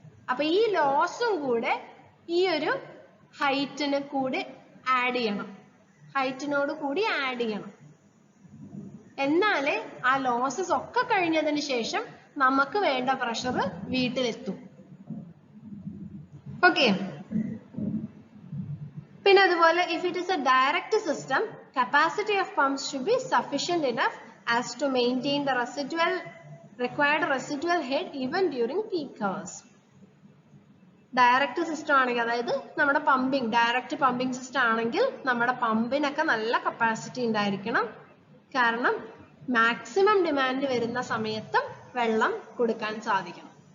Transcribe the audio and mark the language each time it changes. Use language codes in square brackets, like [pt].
[ml] അപ്പൊ ഈ ലോസും കൂടെ ഈ ഒരു ഹൈറ്റിന് കൂടി ആഡ് ചെയ്യണം, ഹൈറ്റിനോട് കൂടി ആഡ് ചെയ്യണം. എന്നാലേ ആ ലോസസ് ഒക്കെ കഴിഞ്ഞതിന് ശേഷം നമുക്ക് വേണ്ട പ്രഷർ വീട്ടിലെത്തും. ഓക്കെ. പിന്നെ അതുപോലെ [en] if it is a direct system, capacity of pumps should be sufficient enough as to maintain the required residual head even during peak hours. [ml] Direct system ആണെങ്കിൽ, അതായത് നമ്മുടെ ഡയറക്റ്റ് പമ്പിംഗ് സിസ്റ്റം ആണെങ്കിൽ നമ്മുടെ പമ്പിനൊക്കെ നല്ല capacity ഉണ്ടായിരിക്കണം. കാരണം മാക്സിമം ഡിമാൻഡ് വരുന്ന സമയത്തും വെള്ളം കൊടുക്കാൻ സാധിക്കണം.